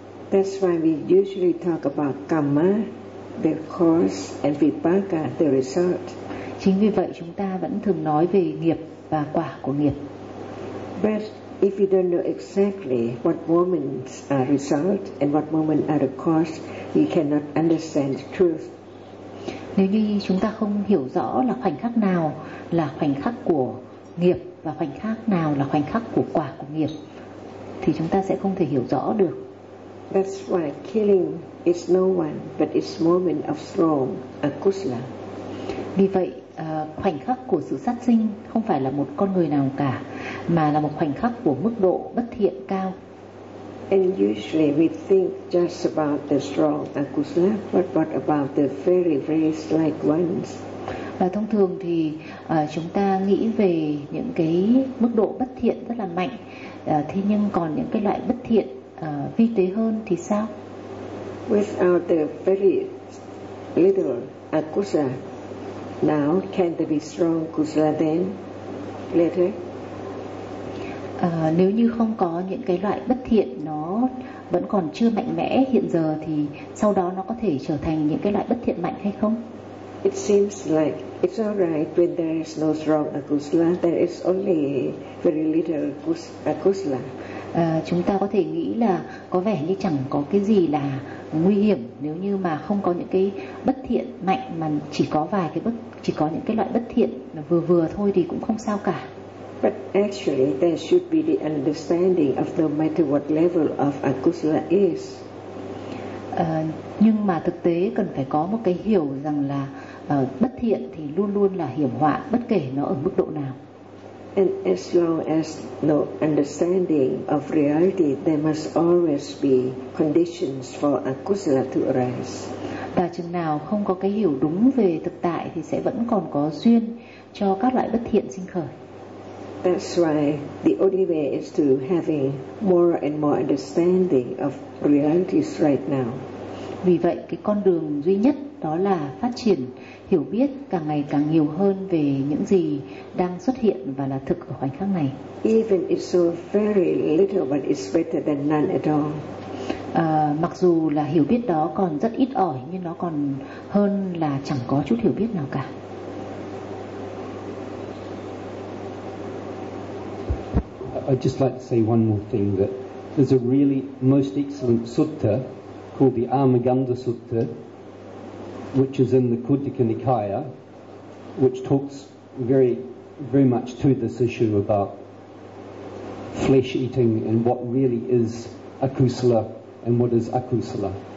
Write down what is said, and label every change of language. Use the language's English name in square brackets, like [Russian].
[English] That's why we usually talk about karma, the cause, and vipaka, the result. [Vietnamese] Chính vì vậy chúng ta vẫn thường nói về nghiệp và quả của nghiệp. [English] But if you don't know exactly what moments are result and what moments are the cause, you cannot understand the truth. [Vietnamese] Nếu như chúng ta không hiểu rõ là khoảnh khắc nào là khoảnh khắc của nghiệp và khoảnh khắc nào là khoảnh khắc của quả của nghiệp, thì chúng ta sẽ không thể hiểu rõ được. [English] That's why killing is no one, but it's moment of strong akusla. [Vietnamese] Vì vậy, khoảnh khắc của sự sát sinh không phải là một con người nào cả, mà là một khoảnh khắc của mức độ bất thiện cao. [English] And usually we think just about the strong akusla, but what about the very very slight ones? [Vietnamese] Và thông thường thì chúng ta nghĩ về những cái mức độ bất thiện rất là mạnh, thế nhưng còn những cái loại bất thiện vi tế hơn thì sao? [English] Without the very little akusla now, can there be strong kusala then later? [Vietnamese] Nếu như không có những cái loại bất thiện nó vẫn còn chưa mạnh mẽ hiện giờ, thì sau đó nó có thể trở thành những cái loại bất thiện mạnh hay không? [English] It seems like it's all right when there is no strong akusala, there is only very little akusala. [Vietnamese] Chúng ta có thể nghĩ là có vẻ như chẳng có cái gì là nguy hiểm nếu như mà không có những cái bất thiện mạnh, mà chỉ có vài cái bất, chỉ có những cái loại bất thiện vừa vừa thôi thì cũng không sao cả. [English] But actually there should be the understanding of no matter what level of akusala is. [Vietnamese] Nhưng mà thực tế cần phải có một cái hiểu rằng là bất thiện thì luôn luôn là hiểm họa bất kể nó ở mức độ nào. [English] And as long as no understanding of reality, there must always be conditions for akusala to arise. [Vietnamese] Và chừng nào không có cái hiểu đúng về thực tại thì sẽ vẫn còn có duyên cho các loại bất thiện sinh khởi. [English] That's why the only way is to having more and more understanding of realities right now. [Vietnamese] Vì vậy cái con đường duy nhất đó là phát triển hiểu biết càng ngày càng nhiều hơn về những gì đang xuất hiện và là thực ở khoảnh khắc này. [English] Even if so very little, but it's better than none at all. [Vietnamese] Mặc dù là hiểu biết đó còn rất ít ỏi, nhưng nó còn hơn là chẳng có chút hiểu biết nào cả. [English] I'd just like to say one more thing, that there's a really most excellent sutta called the Armaganda Sutta, which is in the Kutika Nikaya, which talks very, very much to this issue about flesh eating and what really is akusala and what is akusala.